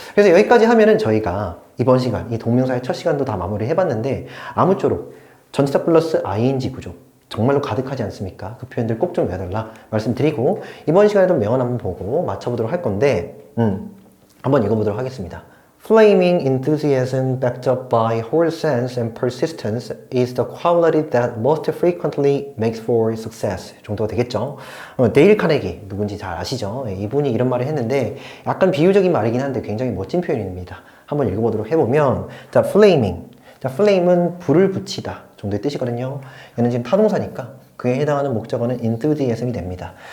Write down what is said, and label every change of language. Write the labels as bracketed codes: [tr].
[ko] 그래서 여기까지 하면은 저희가 이번 시간, 이 동명사의 첫 시간도 다 마무리 해봤는데 아무쪼록 전치사 플러스 ing 구조 정말로 가득하지 않습니까? 그 표현들 꼭 좀 외워달라 말씀드리고 이번 시간에도 명언 한번 보고 맞춰보도록 할 건데 한번 읽어보도록 하겠습니다. [en] Flaming enthusiasm backed up by whole sense and persistence is the quality that most frequently makes for success [ko] 정도가 되겠죠. 데일 카네기 누군지 잘 아시죠? 이분이 이런 말을 했는데 약간 비유적인 말이긴 한데 굉장히 멋진 표현입니다. 한번 읽어보도록 해보면 자, flaming. 자, flame은 불을 붙이다 정도의 뜻이거든요. 얘는 지금 타동사니까 그에 해당하는 목적어는 enthusiasm이 됩니다.